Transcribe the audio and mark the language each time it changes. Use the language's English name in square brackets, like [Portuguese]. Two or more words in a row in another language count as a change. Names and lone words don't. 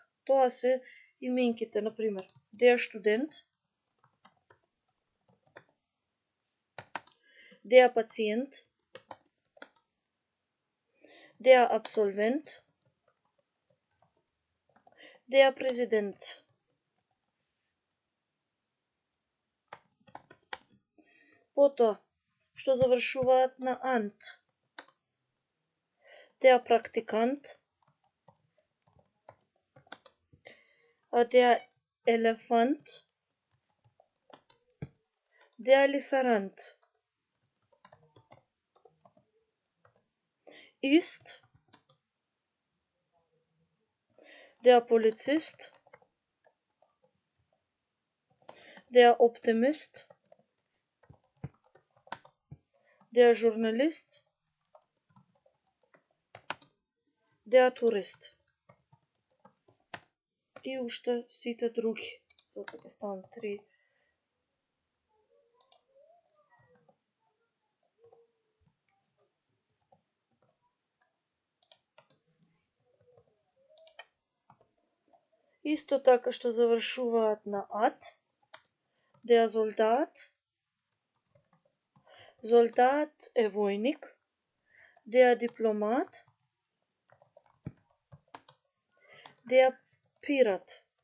[Macedonian] Тоа се именките, например, [German] der Student, der Patient, der Absolvent, der Präsident. [Macedonian] Потоа, што завршуваат на ant, [German] der Praktikant, der Elefant, der Lieferant. Ist, der Polizist, der Optimist, der Journalist, der Tourist. [Macedonian] И уште сите други. Тоа ќе станат 3. Исто така што завршуваат на ат, [German] der Soldat, [Macedonian] Soldat е војник, [German] der Diplomat, der Pirat.